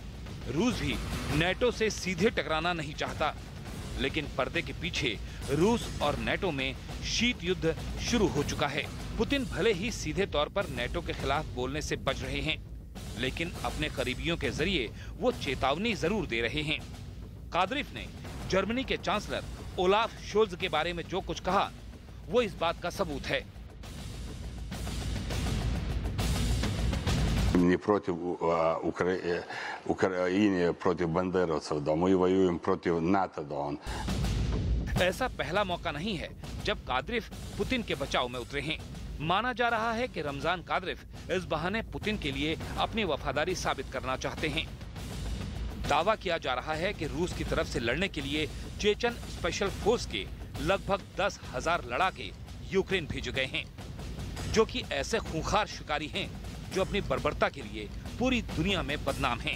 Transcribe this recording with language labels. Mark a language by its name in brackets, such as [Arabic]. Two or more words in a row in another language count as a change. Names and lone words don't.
[Hindi] रूस भी नेटो से सीधे टकराना नहीं चाहता, लेकिन पर्दे के पीछे रूस और नेटो में शीत युद्ध शुरू हो चुका है। पुतिन भले ही सीधे तौर पर नेटो के खिलाफ बोलने से बच रहे हैं, लेकिन अपने करीबियों के जरिए वो चेतावनी जरूर दे रहे हैं। कादिरोव ने जर्मनी के चांसलर ओलाफ शोल्ज के बारे में जो कुछ कहा, वो इस बात का सबूत है। [Russian] Не против Украины, против бандеровцев, да мы воюем против НАТО, да он. [Hindi] ऐसा पहला मौका नहीं है जब कादिरोव पुतिन के बचाव में उतरे हैं। माना जा रहा है कि रमजान कादिरोव इस बहाने पुतिन के लिए अपनी वफादारी साबित करना चाहते हैं। दावा किया जा रहा है कि रूस की तरफ से लड़ने के लिए चेचन [English] special force [Hindi] के लगभग 10,000 लड़ाके यूक्रेन भेजे गए हैं, जो कि ऐसे खूंखार शिकारी हैं जो अपनी बर्बरता के लिए पूरी दुनिया में बदनाम हैं।